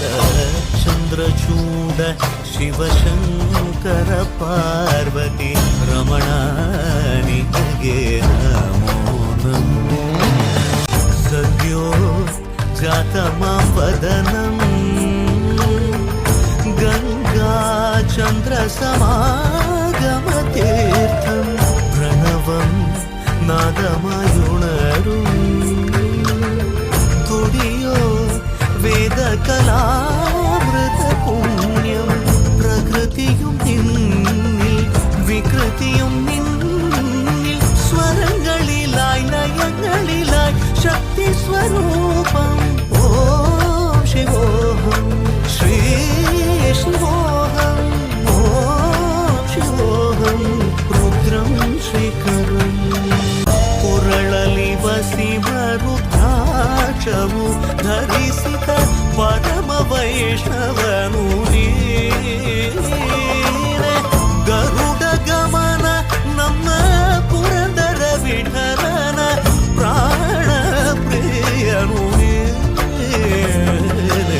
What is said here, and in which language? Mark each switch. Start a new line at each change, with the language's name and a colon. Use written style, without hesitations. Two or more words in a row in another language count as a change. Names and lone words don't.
Kannada: ಚಂದ್ರಚೂಡ ಶಿವಶಂಕರ ಪಾರ್ವತಿ ರಮಣ ನಿನಗೆ
Sanskrit: ನಮೋ ನಮೋ. ಸದ್ಯೋ ಜಾತಮಾಂ ವದನಂ ಗಂಗಾ ಚಂದ್ರ ಸಮಾಗಮತೀರ್ಥಂ ಪ್ರಣವಂ
Malayalam: നാദമായുണരും തുടിയോ വേദകലാമൃത പുണ്യം. പ്രകൃതിയും നിന്നിൽ വികൃതിയും നിന്നിൽ സ്വരങ്ങളിലായി നയങ്ങളിലായി ശക്തി സ്വരൂപം.
Sanskrit: ഓം ശിവോഹം ശ്രീ ശിവോഹം ഓം ശിവോഹം രുദ്രം ശ്രീകരം.
Kannada: ಕುರಳಲಿ ವಸಿಮರುದ್ರಾಕ್ಷವು ಧರಿಸಿದ ಪರಮ ವೈಷ್ಣವನು ನೀನೆ. ಗರುಡ ಗಮನ ನಮ್ಮ ಪುರಂದರ ವಿಠಲನ ಪ್ರಾಣ ಪ್ರಿಯನು ನೀನೆ.